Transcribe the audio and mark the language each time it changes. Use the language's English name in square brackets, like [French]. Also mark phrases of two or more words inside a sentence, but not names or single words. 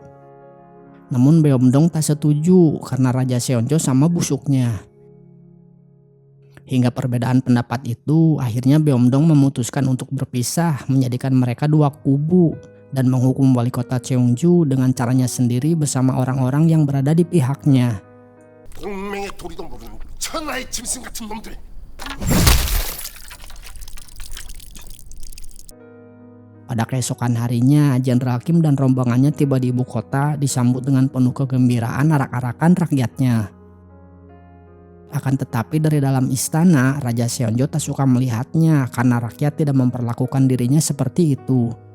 [Indonesian] Namun Beomdong tak setuju karena Raja Seonjo sama busuknya. Hingga perbedaan pendapat itu akhirnya Beomdong memutuskan untuk berpisah, menjadikan mereka dua kubu dan menghukum wali kota Cheongju dengan caranya sendiri bersama orang-orang yang berada di pihaknya. [Korean] 동맹의 도리도 모르는 천하의 짐승 같은 놈들. [Indonesian] Pada keesokan harinya, Jenderal Kim dan rombongannya tiba di ibu kota disambut dengan penuh kegembiraan arak-arakan rakyatnya. Akan tetapi dari dalam istana, Raja Seonjo tak suka melihatnya karena rakyat tidak memperlakukan dirinya seperti itu.